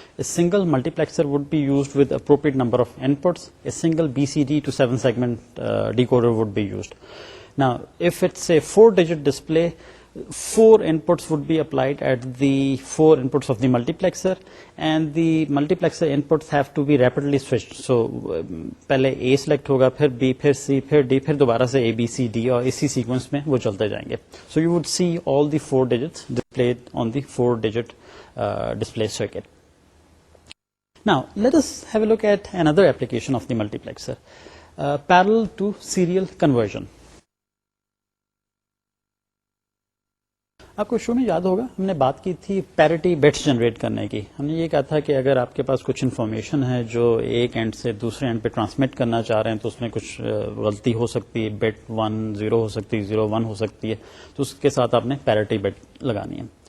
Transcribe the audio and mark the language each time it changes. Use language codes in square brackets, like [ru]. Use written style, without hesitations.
[en] A single multiplexer would be used with appropriate number of inputs. A single BCD to 7-segment decoder would be used. Now, if it's a 4-digit display, 4 inputs would be applied at the 4 inputs of the multiplexer, and the multiplexer inputs have to be rapidly switched. [ur] So, پہلے A select ہوگا, پھر B, پھر C, پھر D, پھر دوبارہ سے A, B, C, D اور اسی سیکوینس میں وہ چلتے جائیں گے. [en] So you would see all the 4 digits displayed on the 4-digit display circuit. Now, let us have a look at another application of the multiplexer, parallel to serial conversion. [ur] آپ کو شو میں یاد ہوگا ہم نے بات کی تھی پیرٹی بٹس جنریٹ کرنے کی. ہم نے یہ کہا تھا کہ اگر آپ کے پاس کچھ انفارمیشن ہے جو ایک اینڈ سے دوسرے اینڈ پہ ٹرانسمٹ کرنا چاہ رہے ہیں تو اس میں کچھ غلطی ہو سکتی ہے, بٹ 1 0 ہو سکتی ہے, 0 1 ہو سکتی ہے, تو اس کے ساتھ آپ نے پیرٹی بٹ لگانی ہے.